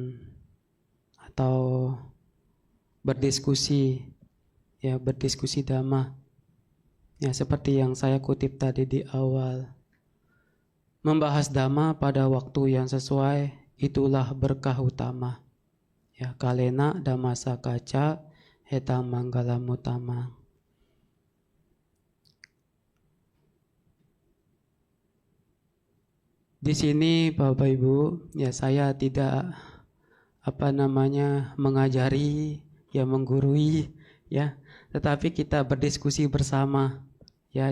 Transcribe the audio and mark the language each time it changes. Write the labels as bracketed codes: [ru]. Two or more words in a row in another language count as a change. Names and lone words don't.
[id] atau berdiskusi, ya, berdiskusi dhamma, ya, seperti yang saya kutip tadi di awal. Membahas dhamma pada waktu yang sesuai, itulah berkah utama. [pi] Ya, kalena dhamma sakaca etang manggala mutama. [id] Di sini Bapak Ibu, ya, saya tidak mengajari, ya, menggurui, ya, tetapi kita berdiskusi bersama, ya.